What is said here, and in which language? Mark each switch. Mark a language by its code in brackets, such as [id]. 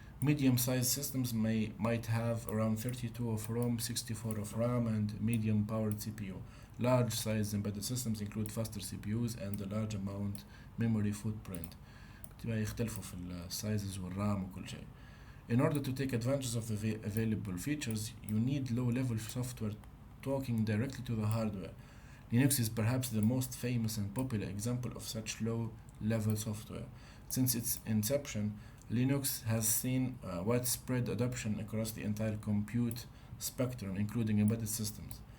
[en] Medium sized systems might have around 32 of ROM, 64 of RAM and medium powered CPU. Large sized embedded systems include faster CPUs and a large amount memory footprint. [ar] يختلفوا في السايزز والرام وكل شيء. [en] In order to take advantage of the available features, you need low-level software talking directly to the hardware. Linux is perhaps the most famous and popular example of such low-level software. Since its inception, Linux has seen widespread adoption across the entire compute spectrum, including embedded systems.